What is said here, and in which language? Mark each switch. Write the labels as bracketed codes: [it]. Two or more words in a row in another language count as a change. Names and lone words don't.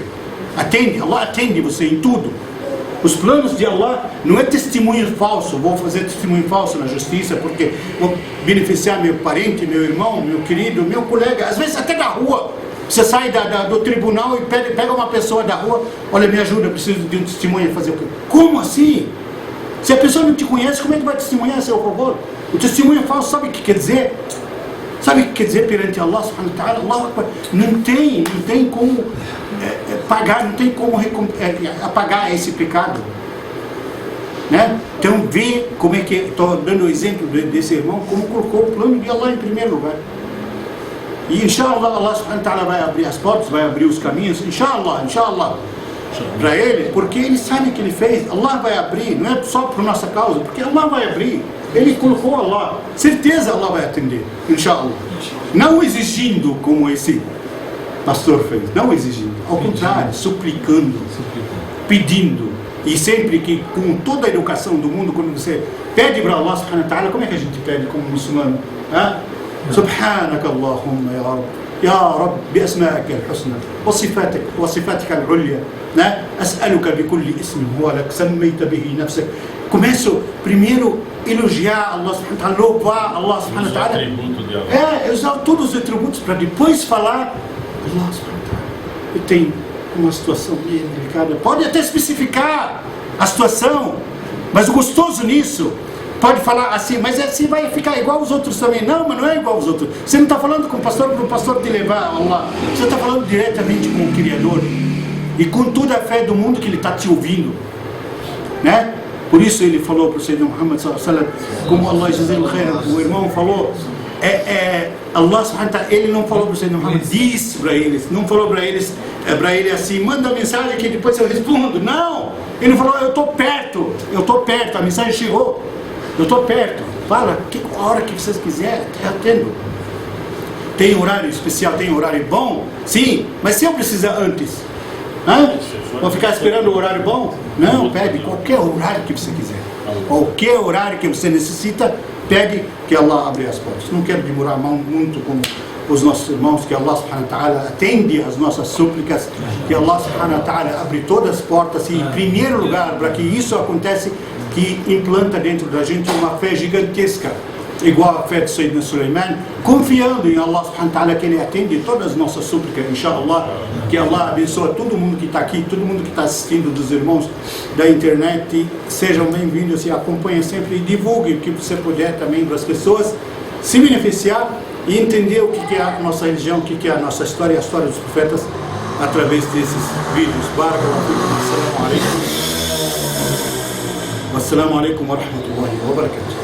[pt] Allah atende você em tudo. Os planos de Allah não é testemunho falso, vou fazer testemunho falso na justiça porque vou beneficiar meu parente, meu irmão, meu querido, meu colega, às vezes até da rua. Você sai do tribunal e pega uma pessoa da rua, olha, me ajuda, eu preciso de um testemunho, fazer o quê? Como assim? Se a pessoa não te conhece, como é que vai testemunhar a seu favor? O testemunho falso, sabe o que quer dizer? Sabe o que quer dizer perante [ar] الله سبحانه وتعالى? [pt] Não tem como pagar, não tem como apagar esse pecado. Né? Então vê como é que, estou dando o exemplo desse irmão, como colocou o plano de Allah em primeiro lugar. E inshallah, [ar] الله سبحانه وتعالى [pt] vai abrir as portas, vai abrir os caminhos, inshallah, para ele, porque ele sabe o que ele fez. Allah vai abrir, não é só por nossa causa, porque Allah vai abrir. Ele colocou Allah, certeza Allah vai atender, inshallah. Não exigindo como esse pastor fez, não exigindo, ao contrário, suplicando, pedindo. E sempre que, com toda a educação do mundo, quando você pede para [ar] الله سبحانه وتعالى, [pt] como é que a gente pede como muçulmano? [ar] سبحانك اللهم يا رب بأسمائك الحسنى وصفاتك العليا أسألك بكل اسم هو لك سميت به نفسك. [pt] Começo primeiro elogiar [ar] الله سبحانه وتعالى, [pt] louvar [ar] الله سبحانه وتعالى, [pt] usar todos os atributos para depois falar [ar] الله سبحانه وتعالى, [pt] eu tenho uma situação bem delicada, pode até especificar a situação, mas o gostoso nisso, pode falar assim, mas assim vai ficar igual aos outros também. Não, mas não é igual aos outros. Você não está falando com o pastor para o pastor te levar a Allah. Você está falando diretamente com o Criador. E com toda a fé do mundo que ele está te ouvindo. Né? Por isso ele falou para o Sayyidina Muhammad [ar] صلى الله عليه وسلم, [pt] como [ar] الله جزيل خير, [pt] o irmão falou, [ar] الله سبحانه وتعالى, [pt] ele não falou para o Sayyidina Muhammad, diz para eles, não falou para ele assim, manda a mensagem que depois eu respondo. Não! Ele falou, eu estou perto, a mensagem chegou. Eu estou perto, fala a hora que vocês quiserem, eu atendo. Tem horário especial, tem horário bom? Sim, mas se eu precisar antes, vou ficar esperando o horário bom? Não, pede qualquer horário que você quiser. Qualquer horário que você necessita, pede que Allah abre as portas. Não quero demorar muito com os nossos irmãos, que [ar] الله سبحانه وتعالى [pt] atende as nossas súplicas, que [ar] الله سبحانه وتعالى [pt] abre todas as portas e em primeiro lugar, para que isso aconteça, que implanta dentro da gente uma fé gigantesca, igual a fé de Sayyidina Sulaiman, confiando em [ar] الله سبحانه وتعالى [pt] que ele atende todas as nossas súplicas, inshallah, que Allah abençoe todo mundo que está aqui, todo mundo que está assistindo, dos irmãos da internet, sejam bem-vindos e acompanhem sempre e divulguem o que você puder também para as pessoas se beneficiar e entender o que é a nossa religião, o que é a nossa história, a história dos profetas, através desses vídeos. [ar] بارك الله فيكم. السلام عليكم ورحمة الله وبركاته.